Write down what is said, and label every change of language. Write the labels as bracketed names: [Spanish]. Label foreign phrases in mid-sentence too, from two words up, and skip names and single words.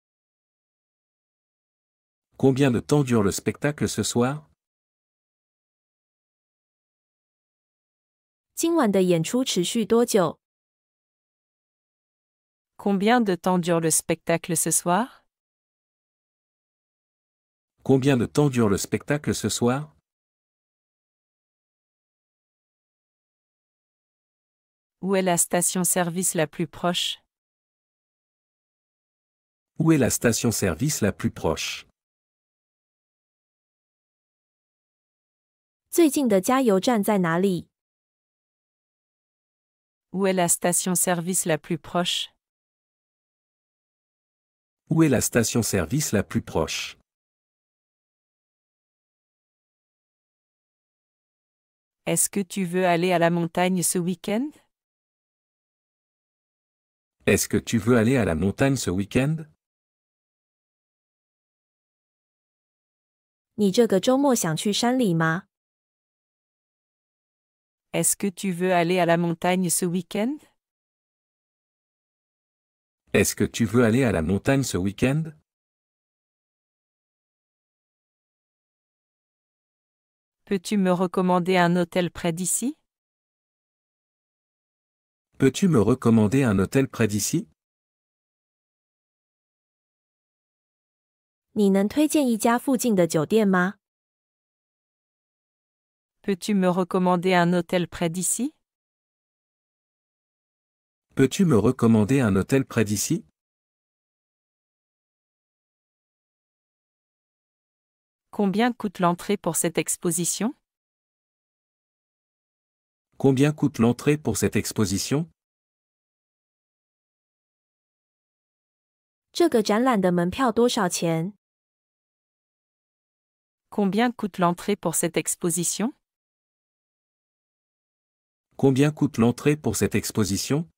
[French] Combien de temps dure le spectacle ce soir? [Chinese] 今晚的演出持续多久？ [French] Combien de temps dure le spectacle ce soir? Combien de temps dure le spectacle ce soir? Où est la station-service la plus proche? Où est la station-service la plus proche? [Chinese] 最近的加油站在哪里？ [French] Où est la station-service la plus proche? Où est la station-service la plus proche? Est-ce que tu veux aller à la montagne ce week-end? Est-ce que tu veux aller à la montagne ce week-end? [Chinese] 你这个周末想去山里吗？ [French] Est-ce que tu veux aller à la montagne ce week-end? Est-ce que tu veux aller à la montagne ce week-end? Peux-tu me recommander un hôtel près d'ici? Peux-tu me recommander un hôtel près d'ici? [Chinese] 你能推荐一家附近的酒店吗？ [French] Peux-tu me recommander un hôtel près d'ici? Peux-tu me recommander un hôtel près d'ici? Combien coûte l'entrée pour cette exposition? Combien coûte l'entrée pour cette exposition? [Chinese] 这个展览的门票多少钱？ [French] Combien coûte l'entrée pour cette exposition? Combien coûte l'entrée pour cette exposition?